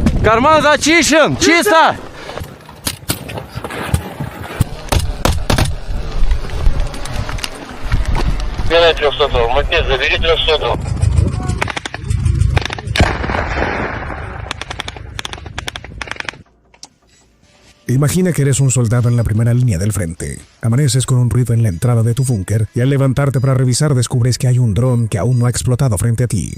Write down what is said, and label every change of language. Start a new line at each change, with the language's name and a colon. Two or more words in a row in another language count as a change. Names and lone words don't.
Russian: Карман зачищен! Чисто! Забери 300-го. Матвей, забери 300-го.
Spanish: Imagina que eres un soldado en la primera línea del frente. Amaneces con un ruido en la entrada de tu búnker y al levantarte para revisar descubres que hay un dron que aún no ha explotado frente a ti.